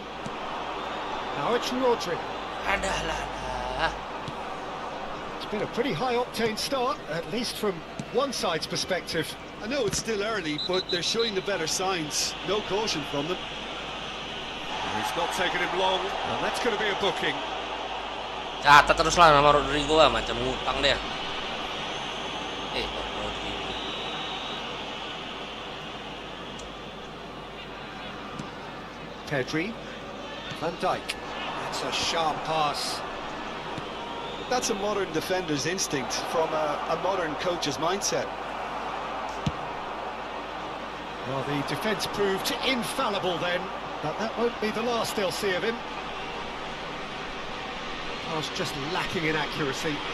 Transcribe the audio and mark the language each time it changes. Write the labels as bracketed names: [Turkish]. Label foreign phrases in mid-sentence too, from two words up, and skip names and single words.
[English] Now it's Rodri. It's been a pretty high-octane start, at least from one side's perspective. I know it's still early, but they're showing the better signs. No caution from them. It's not taking him long, and that's going to be a booking. [Malay] Catat teruslah nama Rodrigo macam ngutang dia. Rodrigo. Pedri. Van Dijk. [English] That's a sharp pass. That's a modern defender's instinct from a modern coach's mindset. Well, the defence proved infallible then, but that won't be the last they'll see of him. Pass just lacking in accuracy.